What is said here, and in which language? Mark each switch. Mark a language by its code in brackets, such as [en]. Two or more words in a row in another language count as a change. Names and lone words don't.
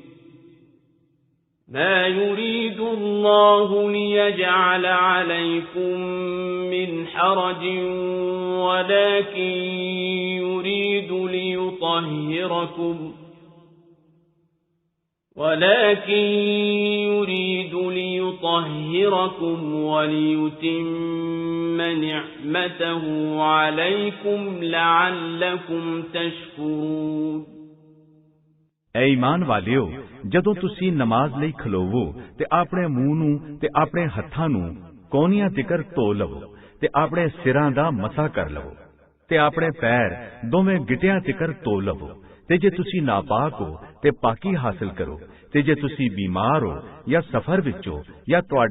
[ar] ما يريد الله ليجعل عليكم من حرج ولكن يريد ليطهركم وليتم نعمته عليكم لعلكم تشكرون [pa] ਐ ਈਮਾਨ ਵਾਲਿਓ ਜਦੋਂ ਤੁਸੀਂ ਨਮਾਜ਼ ਲਈ ਖਲੋਵੋ ਤੇ ਆਪਣੇ ਮੂੰਹ ਨੂੰ ਤੇ ਆਪਣੇ ਹੱਥਾਂ ਨੂੰ ਕੋਨੀਆਂ ਤਿਕਰ ਧੋ ਲਵੋ ਤੇ ਆਪਣੇ ਸਿਰਾਂ ਦਾ ਮਸਾ ਕਰ ਲਵੋ ਤੇ ਆਪਣੇ ਪੈਰ ਦੋਵੇਂ ਗਿੱਟਿਆਂ ਤਿਕਰ ਧੋ ਲਵੋ ਤੇ ਜੇ ਤੁਸੀਂ ਨਾਪਾਕ ਹੋ ਤੇ ਪਾਕੀ ਹਾਸਲ ਕਰੋ ਤੇ ਜੇ ਤੁਸੀਂ ਬਿਮਾਰ ਹੋ ਜਾਂ ਸਫ਼ਰ ਵਿੱਚੋਂ ਜਾਂ ਤੁਹਾਡੇ